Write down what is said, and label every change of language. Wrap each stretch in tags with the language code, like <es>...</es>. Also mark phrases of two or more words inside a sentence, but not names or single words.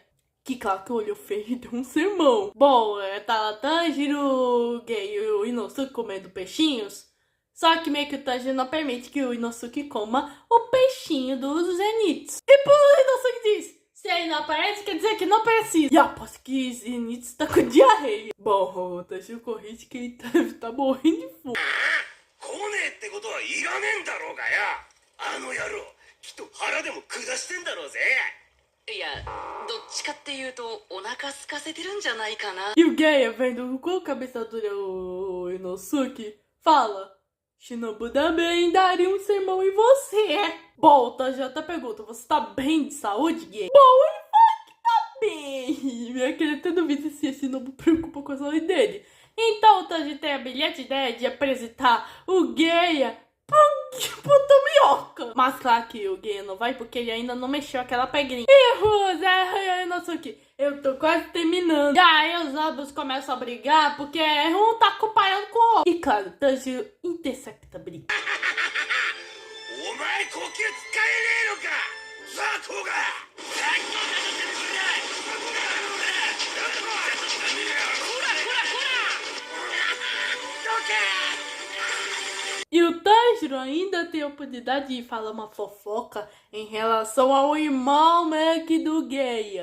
<pt>Que claro que olhou feio e deu um sermão. Bom, tá lá Tanjiro, Geia e o Inosuke comendo peixinhos. Só que meio que o Tanjiro não permite que o Inosuke coma o peixinho dos Zenitsu. E por o Inosuke diz: se ele não aparece, quer dizer que não precisa. E aposto que Zenitsu tá com diarreia. Bom, o Tanjiro corrige que ele deve tá morrendo de fome.</pt> <ja>来ねえってことはいらねえんだろうがや。あの野郎きっと腹でも下してんだろうぜ。いや、どっちかっていうとお腹空かせてるんじゃないかな。</ja> <pt>E o Geia, vendo o quão cabeça dura o Inosuke, fala: Shinobu também daria um sermão em você. Bom, o Tanjiro até pergunta: você tá bem de saúde, Geia? Bom, ele fala que tá bem. E ele até duvida se a Shinobu preocupa com a saúde dele. Então o Tanjiro tem a brilhante ideia de apresentar o Geia pro Tomioka. Mas claro que o Geia não vai porque ele ainda não mexeu aquela pedrinha. E Inosuke, eu tô quase terminando. E aí os ambos começam a brigar porque um tá acompanhando com o outro. E claro, o Tanjiro intercepta a briga.</pt> <ja>お前呼吸使えねえのかザコが。</ja> <pt>E o Tanjiro ainda tem a oportunidade de falar uma fofoca em relação ao irmão meio que do Geia.</pt>